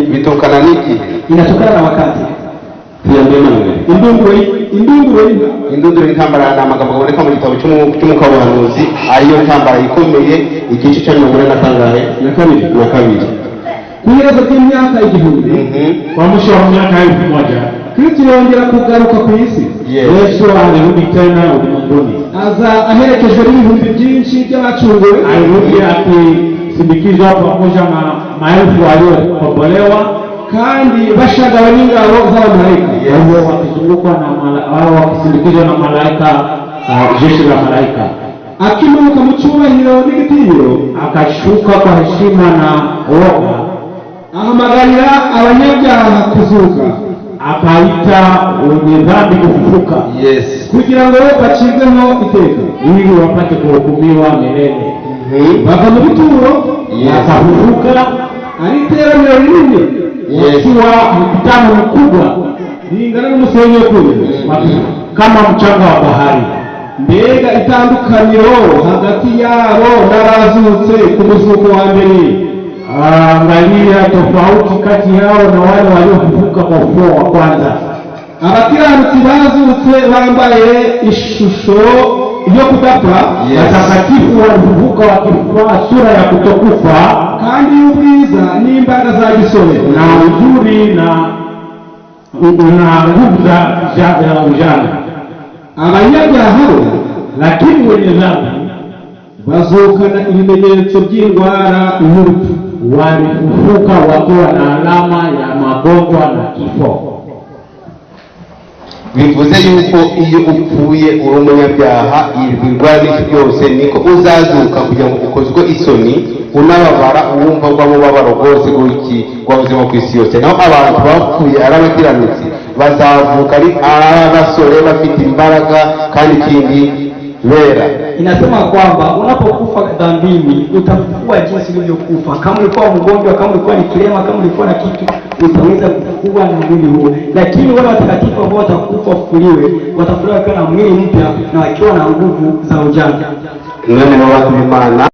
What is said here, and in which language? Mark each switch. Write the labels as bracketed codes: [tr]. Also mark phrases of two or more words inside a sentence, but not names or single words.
[rw] Bitokana niki? [sw] Inatokana na wakati. [rw] Indunduro y'intambara ni amagambo aboneka mu gitabo cy'umwuka w'ubuhanuzi, ariyo ntambara ikomeye, igice cya 42 na kabiri. Kuirezo ry'imyaka 1000 [sw] kwa mwisho wa miaka 1000 [rw] Kristo yongera kugaruka ku isi. [sw] Yesu alirudi tena ulimwenguni, [rw] aza aherekejwe n'ibihumbi byinshi by'abacunguwe. [sw] alirudi akisindikizwa pamoja na maelfu waliokombolewa, [rw] kandi bashagawe n'ingabo z'abamalaika. [sw] wao wakizungukwa na wao wakisindikizwa na malaika, jeshi la malaika. [rw] Akimuka mu cyubahiro n'igitinyiro, [sw] Akashuka kwa heshima na woga, [rw] ahamagarira abanyabyaha kuzuka, [sw] akaita wenye dhambi kufufuka, Yes. [rw] kugira ngo bacibweho iteka, [sw] ili wapate kuhukumiwa milele. [rw] bava mu bituro, [sw] Akafufuka [rw] ari iteraniro rinini, [sw] wakiwa mkutano mkubwa [rw] ringana n'umusenyi w'ukuri, [sw] kama mchanga wa bahari. [rw] mbega itandukaniro hagati yabo n'abazutse ku muzuko wa mbere. [sw] Angalia tofauti kati yao na wale waliofufuka kwa ufufuo wa kwanza. [rw] Abakiranutsi bazutse bambaye ishusho yo kudapfa, [sw] Watakatifu walifufuka wakivaa sura ya kutokufa, [rw] kandi y'ubwiza n'imbaraga za gisore, [sw] na uzuri na nguvu za ujana. [rw] abanyabyaha bo [sw] Lakini wenye dhambi [rw] bazukana ibimenyetso by'indwara n'urupfu. [sw] walifufuka wakiwa na alama ya magonjwa na kifo. [rw] Bivuze yuko iyo upfuye uri umunyabyaha, ibirwanishi byose niko uzazuka kugira ngo ukozwe isoni, unababara uwumva rw'amubabaro rwose rw'ubuzima ku isi yose. Naho abantu bapfuye ari abakiranutsi bazavuka ari abasore bafite imbaraga kandi ikindi wera. [sw] Inasema kwamba unapokufa dhambini utafufua jinsi ulivyokufa. Kama ulikuwa mgonjwa, kama ulikuwa ni kilema, kama ulikuwa na kitu, utaweza kufufua na mwili huo. Lakini wale watakatifu ambao watakufa wafufuliwe, watafufuliwa wakiwa na mwili mpya na wakiwa na nguvu za ujana. [rw] None mu bantu b'Imana